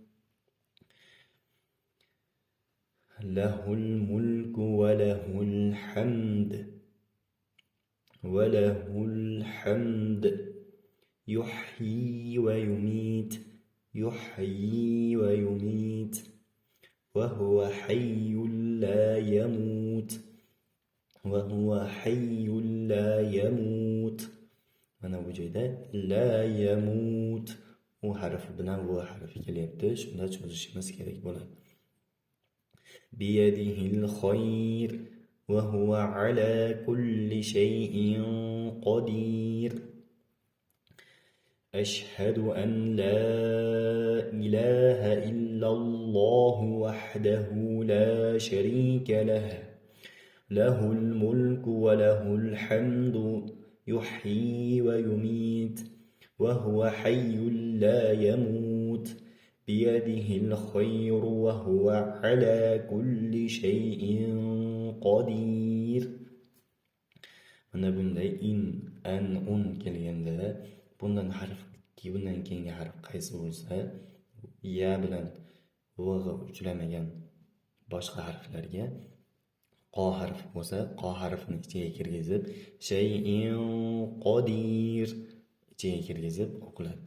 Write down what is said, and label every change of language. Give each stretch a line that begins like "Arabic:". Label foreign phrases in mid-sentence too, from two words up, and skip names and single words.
Arabic: له الملك وله الحمد يحيي ويميت وهو حي لا يموت.
Uzbek: Mana bu joyda
Arabic: لا يموت
Uzbek: u harfi bilan bu harfi kelyapti. Shunda cho'zishimiz kerak bo'ladi.
Arabic: بيده الخير وهو على كل شيء قدير. أشهد أن لا إله إلا الله وحده لا شريك له. له الملك وله الحمد. يحيي ويميت وهو حي لا يموت بيده الخير وهو على كل شيء قدير.
Uzbek: Mana bunday un kelganda bundan keyingi harf qaysi bo'lsa, ya bilan v'ga uchramagan boshqa harflarga qo harfi bo'lsa, qo harfini ichiga kirgizib,
Arabic: شيء قدير
Uzbek: ichiga kirgizib o'qiladi.